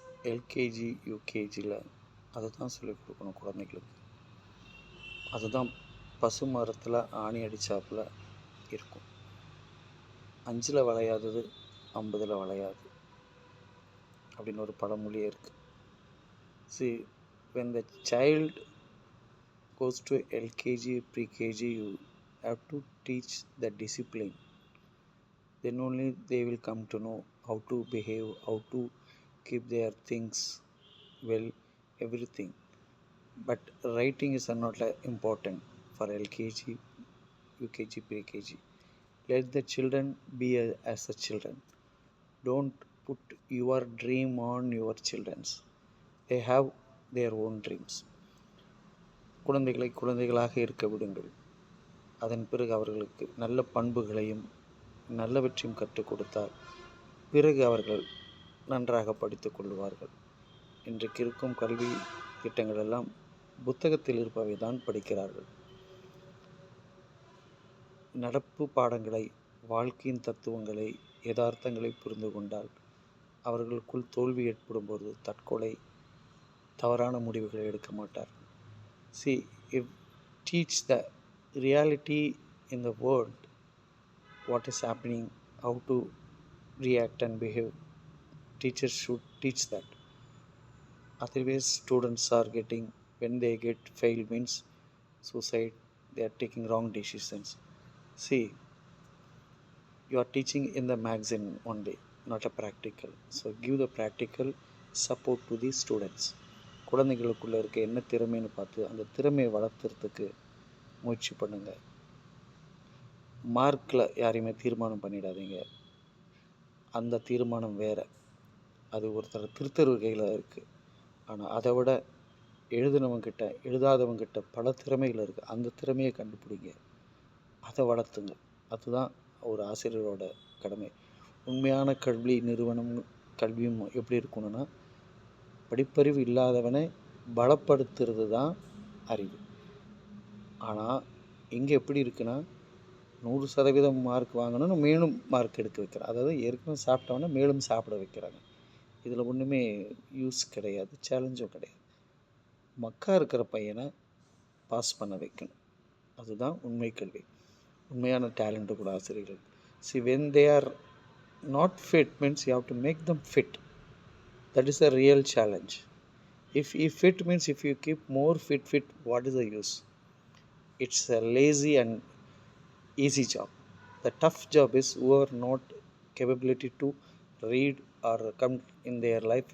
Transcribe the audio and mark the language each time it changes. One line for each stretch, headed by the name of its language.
Tamil: LKG யூகேஜியில் அதை தான் சொல்லிக் கொடுக்கணும் குழந்தைகளுக்கு. அதுதான் பசு மரத்தில் ஆணி அடித்தாப்புல இருக்கும். 5ல் வளையாதது 50ல் வளையாது அப்படின்னு ஒரு பழமொழியே இருக்குது.
English: See, when the child goes to LKG, pre-KG, you have to teach the discipline. Then only they will come to know how to behave, how to keep their things well, everything. But writing is not important for LKG, UKG, pre-KG. Let the children be as the children. Don't put your dream on your children's. They have their own dreams.
Tamil: குழந்தைகளை குழந்தைகளாக இருக்க விடுங்கள். அதன் பிறகு அவர்களுக்கு நல்ல பண்புகளையும் நல்லவற்றையும் கற்றுக் கொடுத்தால் பிறகு அவர்கள் நன்றாக படித்து கொள்வார்கள். இன்றைக்கு இருக்கும் கல்வி திட்டங்கள் எல்லாம் புத்தகத்தில் இருப்பவை தான் படிக்கிறார்கள். நடப்பு பாடங்களை, வாழ்க்கையின் தத்துவங்களை, யதார்த்தங்களை புரிந்து கொண்டால் அவர்களுக்குள் தோல்வி ஏற்படும் போது தற்கொலை, தவறான முடிவுகளை எடுக்க மாட்டார்.
English: See, if teach the reality in the world, what is happening, how to react and behave, teachers should teach that. Otherwise students are getting, when they get fail means suicide, they are taking wrong decisions. See, you are teaching in the magazine only, not a practical. So give the practical support to the students.
Tamil: குழந்தைகளுக்குள்ளே இருக்க என்ன திறமைன்னு பார்த்து அந்த திறமையை வளர்த்துறதுக்கு முயற்சி பண்ணுங்கள். மார்க்கில் யாரையுமே தீர்மானம் பண்ணிடாதீங்க. அந்த தீர்மானம் வேறு, அது ஒருத்தர் திருத்தர் கையில் இருக்குது. ஆனால் அதை விட எழுதினவங்கிட்ட எழுதாதவங்கிட்ட பல திறமைகள் இருக்குது. அந்த திறமையை கண்டுபிடிங்க, அதை வளர்த்துங்க. அதுதான் ஒரு ஆசிரியரோட கடமை. உண்மையான கல்வி நிறுவனம் கல்வியும் எப்படி இருக்கணும்னா, படிப்பறிவு இல்லாதவனை பலப்படுத்துறது தான் அறிவு. ஆனால் இங்கே எப்படி இருக்குன்னா, 100% மார்க் வாங்கணும்னு மேலும் மார்க் எடுக்க வைக்கிறாங்க. அதாவது ஏற்கனவே சாப்பிட்டவொன்னே மேலும் சாப்பிட வைக்கிறாங்க. இதில் ஒன்றுமே யூஸ் கிடையாது, சேலஞ்சும் கிடையாது. மக்கா இருக்கிற பையனை பாஸ் பண்ண வைக்கணும். அதுதான் உண்மை கல்வி. உண்மையான டேலண்ட்டு கூட ஆசிரியர்கள்.
English: See, when they are not fit means you have to make them fit. That is a real challenge. If fit means if you keep more fit, what is the use? It's a lazy and easy job. The tough job is who are not capability to read or come in their life.